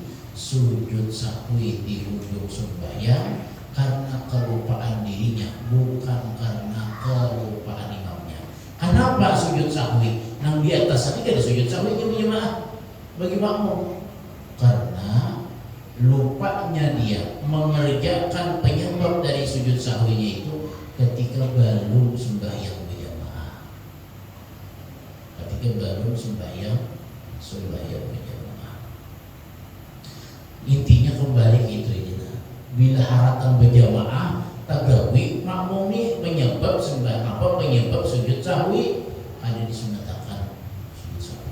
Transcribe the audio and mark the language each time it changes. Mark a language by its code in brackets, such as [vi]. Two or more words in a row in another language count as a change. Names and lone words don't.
[id] Sujud sahwi di ujung sembahyang karena kelupaan dirinya, bukan karena kelupaan imamnya. Kenapa sujud sahwi? [bjn] Nang di atas tadi ada sujud sahwi berjamaah bagi makmum. [id] Karena lupanya dia mengerjakan penyebab dari sujud sahwinya itu ketika belum sembahyang berjamaah. Berjamaah. [bjn] Intinya kembali gitu ini. Bila haratan berjamaah tagawi makmum ini penyebab sujud sahwi ada disunatakan sujud sahwi.